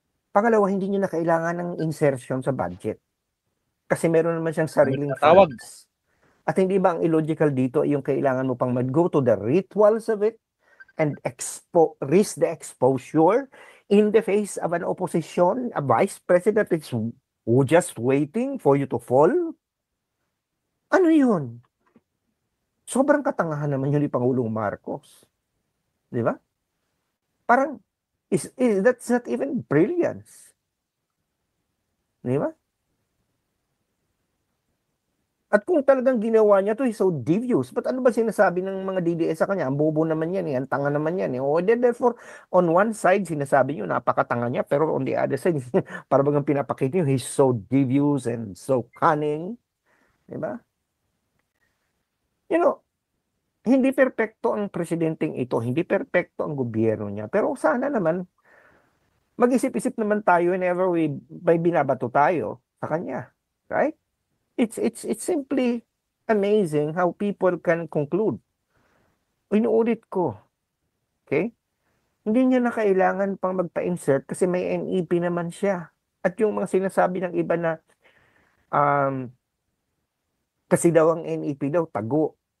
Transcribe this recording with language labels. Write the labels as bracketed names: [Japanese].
[Filipino] Pangalawa, hindi niya na kailangan ng insertion sa budget. Kasi meron naman siyang sariling funds. At hindi ba ang [English] illogical [Filipino] dito yung kailangan mo pang [English] mag-go to the rituals of it and risk the exposure in the face of an opposition, a vice president is just waiting for you to fall? [Filipino] Ano yun? Sobrang katangahan naman yun ni Pangulong Marcos. Di ba? [English] Parang, that's not even brilliance. Di ba? [Filipino] At kung talagang ginawa niya to, [English] he's so devious. [Filipino] But ano ba sinasabi ng mga DDS sa kanya? Ang bobo naman yan, ang tanga naman yan. Therefore, [English] on one side, [Filipino] sinasabi niyo, napakatanga niya. Pero [English] on the other side, [Filipino] para bagang pinapakita niyo, [English] he's so devious and so cunning. [Filipino] Diba? Hindi perpekto ang presidenteng ito. Hindi perpekto ang gobyerno niya. Pero sana naman, mag-isip-isip naman tayo whenever may binabato tayo sa kanya. Right? [English] It's simply amazing how people can conclude. [Filipino] Inuulit ko. Okay? Hindi niya na kailangan pang magpa-insert kasi may NEP naman siya. At yung mga sinasabi ng iba na kasi daw ang NEP daw tago.